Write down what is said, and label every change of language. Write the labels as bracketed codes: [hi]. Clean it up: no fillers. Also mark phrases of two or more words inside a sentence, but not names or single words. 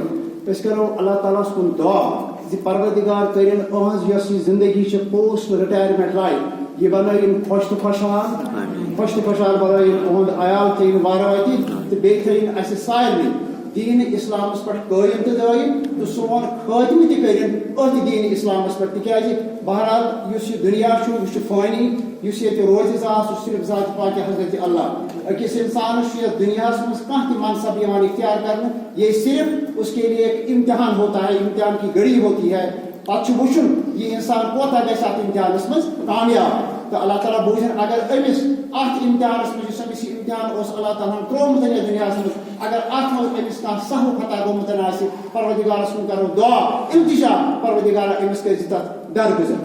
[ks] أسۍ کرو اللہ تعالیٰ ہس کُن دعا زِ پروردگار کٔرِنۍ إہٕنٛز یۄس یہِ زندگی چھِ [en] post retirement life [ks] یہِ بنٲیِن خۄش تہٕ خۄشحال خۄش تہٕ خۄشحال بنٲیِن اُہُنٛد عیال تھٲیِن وارٕ تہٕ بیٚیہِ تھٲیِن اَسہِ سارنٕے دیٖنہِ اِسلامس پٮ۪ٹھ قٲیِم تہٕ دٲیِم تہٕ سون خٲتمہٕ تہِ کٔرِنۍ أتھۍ دیٖنہِ اِسلامس پٮ۪ٹھ تِکیازِ بہرحال یُس یہِ دُنیا چھُ یہِ چھُ فٲنی یُس ییٚتہِ روزِ ذات سُہ صرف ذات پاکِ حضرت اللہ. أکِس اِنسانس چھُ یتھ دُنیاہس منٛز کانٛہہ تہِ منصب یِوان اختیار کرنہٕ [ur] یہ صرف اس کے لیے ایک امتحان ہوتا ہے امتحان کی گھڑی ہوتی ہے [ks] پتہٕ چھُ وٕچھُن یہِ اِنسان کوتاہ گژھِ اتھ امتحانس منٛز کامیاب تہٕ اللہ تعالیٰ بوٗزِن اگر أمِس اتھ امتحانس منٛز یُس أمِس یہِ امتحان اوس اللہ تعالیٰ ہن ترٛوومُت یتھ دُنیاہس منٛز اگر اتھ منٛز أمِس کانٛہہ سہو خطا گوٚمُت آسہِ پروردگارس کُن کرو دعا التجا پروردگارا أمِس کٔرۍ زِ تتھ درگُزر.